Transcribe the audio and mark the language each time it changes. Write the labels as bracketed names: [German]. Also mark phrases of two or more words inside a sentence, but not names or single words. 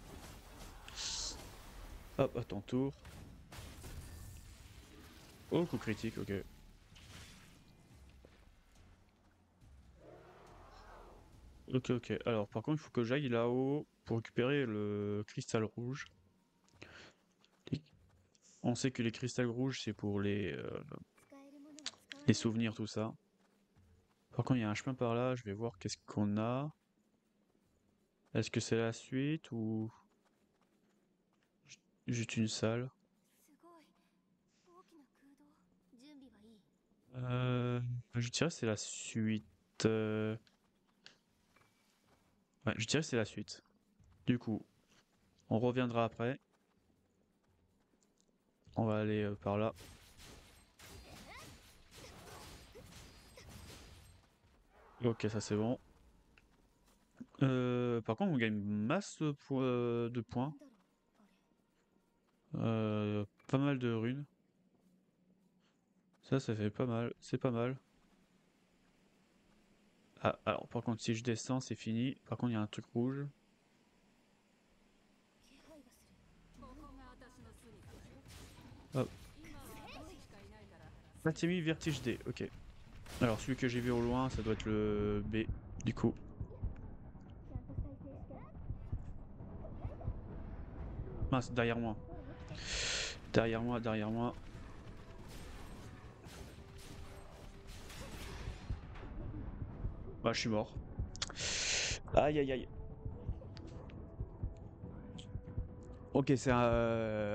[French] Hop, à ton tour. Oh, coup critique, ok. Ok, ok. Alors, par contre, il faut que j'aille là-haut pour récupérer le cristal rouge. Les- On sait que les cristals rouges, c'est pour [Japanese] 使えるものは使わな [French] les [Japanese] いと。 [French] souvenirs, tout ça. Par contre, il y a un chemin par là, je vais voir qu'est-ce qu'on a. Est-ce que c'est la suite ou juste une salle? [Japanese] すごい。大きな空洞。準備はいい。 [French] Je dirais que c'est la suite. Ouais, je dirais que c'est la suite. Du coup, on reviendra après. On va aller par là. Ok, ça c'est bon. Par contre, on gagne masse de points. [Japanese] なんだろうあれ [French] Pas mal de runes. Ça fait pas mal. C'est pas mal. Ah, alors par contre, si je descends, c'est fini. Par contre, il y a un truc rouge. [Japanese] 気配がするここが私の住処だよ。 [French] Hop. [Japanese] 今は私しかいないから。 [French] Fatimi Vertige D. Ok. Alors celui que j'ai vu au loin, ça doit être le B. Du coup. [Japanese] ちゃんと再生して [French] Mince, derrière moi. Derrière moi, derrière moi. Bah, je suis mort. Aïe, aïe, aïe. Ok, c'est un...